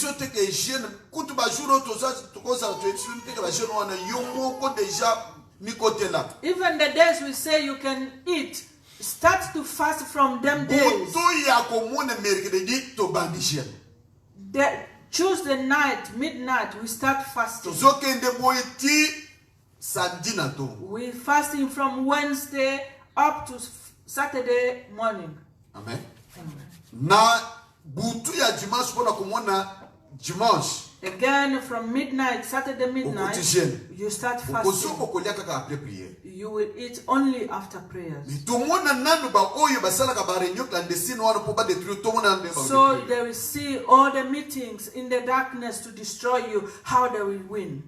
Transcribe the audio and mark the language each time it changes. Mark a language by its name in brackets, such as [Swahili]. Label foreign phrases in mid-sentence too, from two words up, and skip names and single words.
[English] Even the days we say you can eat, start to fast from them days. Tuesday night, midnight, we start fasting. We fasting from Wednesday up to Saturday morning. Amen. [Lingala] Na butu ya dimanche pona kumona dimanche. [English] Again from midnight, Saturday midnight, you start fasting. You will eat only after prayers. So they will see all the meetings in the darkness to destroy you, how they will win.